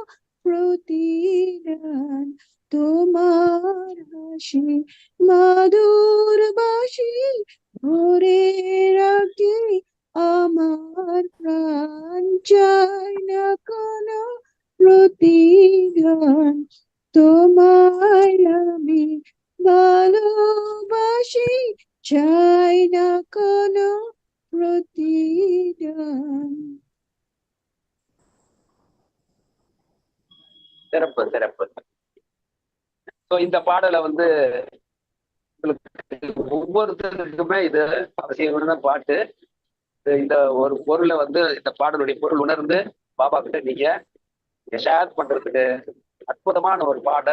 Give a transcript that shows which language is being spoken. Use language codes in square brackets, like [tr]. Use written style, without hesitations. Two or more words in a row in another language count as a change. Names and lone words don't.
[bn] প্রতিদান তোমার হাসি মধুর বাঁশি ধরে রাখি আমার প্রাণ চাই না কোনো প্রতিদান তোমায় আমি ভালোবাসি চাই না কোনো প্রতিদান [ta] சிறப்பு சிறப்பு. ஸோ இந்த பாடலை வந்து உங்களுக்கு ஒவ்வொருத்தருக்குமே இது அவசியமான பாட்டு. இந்த ஒரு பொருளை வந்து இந்த பாடலுடைய பொருள் உணர்ந்து பாபா கிட்ட நீங்க ஷேர் பண்றதுக்கு அற்புதமான ஒரு பாடல்.